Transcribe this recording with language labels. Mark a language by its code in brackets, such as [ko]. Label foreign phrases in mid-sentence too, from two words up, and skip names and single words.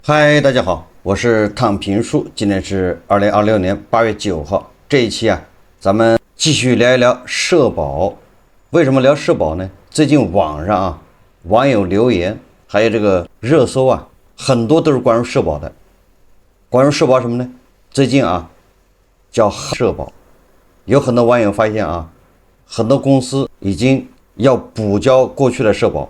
[zh] 嗨，大家好，我是躺平叔，今天是2026年8月9号。這一期咱們繼續聊一聊社保。為什麼聊社保呢？最近網上網友留言，還有這個熱搜很多都是關於社保的。關於社保什麼呢？最近叫社保，有很多網友發現很多公司已經要補交過去的社保。